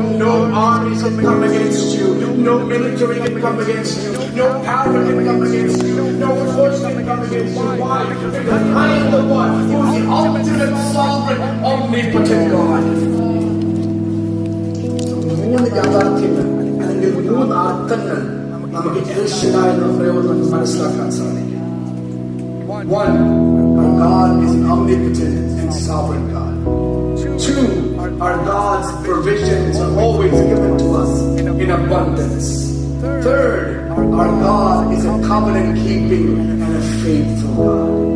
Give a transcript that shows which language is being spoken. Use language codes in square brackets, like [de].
[en] No armies can come against you. No military can come against you. No power can come against you. No force can come against you. Why? Because I am the one who is the ultimate sovereign, omnipotent God. [ml] മൂന്ന് യാഥാർത്ഥ്യങ്ങൾ അല്ലെങ്കിൽ മൂന്ന് അർത്ഥങ്ങൾ നമുക്ക് L ഷഡായ് എന്ന പ്രയോഗം മനസ്സിലാക്കാൻ സാധിക്കും. [en] One, our God is an omnipotent and sovereign God. Two, our God's provisions are always given to us in abundance. Third, our God is a covenant-keeping and a faithful God.